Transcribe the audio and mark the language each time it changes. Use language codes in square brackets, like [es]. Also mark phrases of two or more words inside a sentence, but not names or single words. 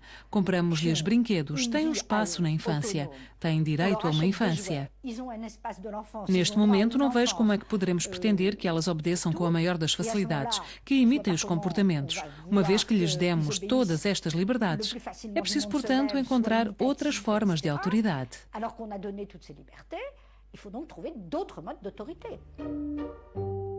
[pt] Compramos-lhes brinquedos, têm um espaço na infância, têm direito a uma infância. Neste momento, não vejo como é que poderemos pretender que elas obedeçam com a maior das facilidades, que imitem os comportamentos, uma vez que lhes demos todas estas liberdades. É preciso, portanto, encontrar outras formas de autoridade. [fr] Alors qu'on a donné toutes ces libertés, il faut donc trouver d'autres modes d'autorité.